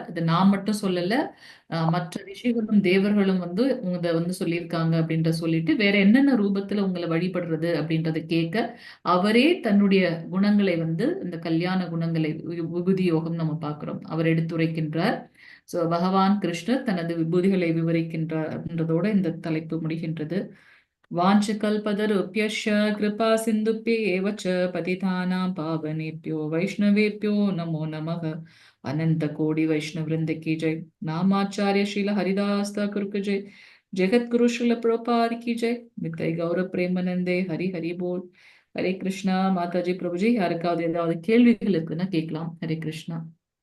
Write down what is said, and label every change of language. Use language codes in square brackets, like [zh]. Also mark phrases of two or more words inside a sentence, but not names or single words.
[ta] இதை நான் மட்டும் சொல்லல, மற்ற ரிஷிகளும் தேவர்களும் வந்து இதை வந்து சொல்லியிருக்காங்க அப்படின்ற சொல்லிட்டு வேற என்னென்ன ரூபத்துல உங்களை வழிபடுறது அப்படின்றத கேட்க, அவரே தன்னுடைய குணங்களை வந்து இந்த கல்யாண குணங்களை, விபூதி யோகம் நம்ம பார்க்கிறோம், அவர் எடுத்துரைக்கின்றார். சோ பகவான் கிருஷ்ணர் தனது விபூதிகளை விவரிக்கின்றார் அப்படின்றதோட இந்த தலைப்பு முடிகின்றது. [sa] वाञ्छकल्पतरुभ्यश्च कृपा सिन्धुभ्य एव च पतितानां पावनेभ्यो वैष्णवेभ्यो नमो नमः। [hi] अनंत कोटि वैष्णव वृंद की जय। नामाचार्य श्रील हरिदास ठाकुर की जय। जगतगुरु श्रील प्रभुपाद की जय। [bn] नित्य गौर प्रेमानंदे हरि हरि बोल। हरे कृष्णा. [ta] மாதாஜி பிரபுஜி, யாருக்காவது ஏதாவது கேள்விகள் இருக்குன்னா கேட்கலாம். ஹரே கிருஷ்ணா.